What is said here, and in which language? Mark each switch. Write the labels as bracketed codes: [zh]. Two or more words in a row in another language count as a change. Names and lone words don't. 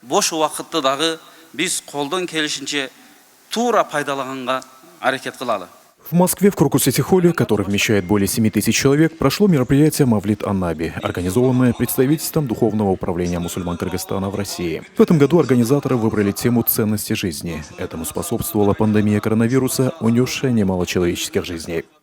[ky] бош уақытты дағы біз қолдан келишинче тура пайдаланганга аракет кылалы. [ru] В Москве в Крокус-Сити-холле, который вмещает более 7000 человек, прошло мероприятие «Мавлид ан-Наби», организованное представительством Духовного управления мусульман Кыргызстана в России. В этом году организаторы выбрали тему ценности жизни. Этому способствовала пандемия коронавируса, унесшая немало человеческих жизней.